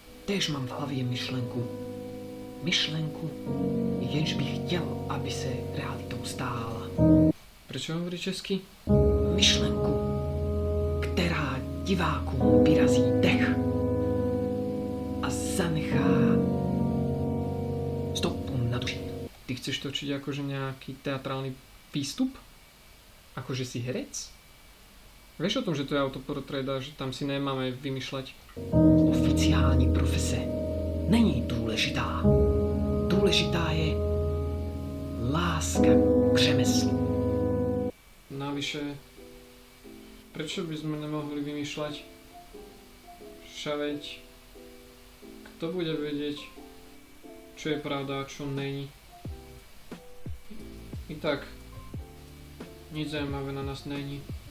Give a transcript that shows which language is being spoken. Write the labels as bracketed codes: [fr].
[cs] Tež mám v hlavě myšlenku. Myšlenku, jenž bych chtěl, aby se realitou stála. [sk] Prečo hovorí česky? [cs] Myšlenku, která divákům vyrazí dech a zanechá stopu na duši. [sk] Ty chceš točiť akože nejaký teatrálny výstup? Akože si herec? Vieš o tom, že to je autoportrét a že tam si nemáme vymýšľať? [cs] Oficiální profese není důležitá. Důležitá je láska k řemeslu. [sk] Navyše, prečo by sme nemohli vymýšľať? Všaveď, kto bude vedieť, čo je pravda a čo není? I tak, nič zaujímavé na nás není.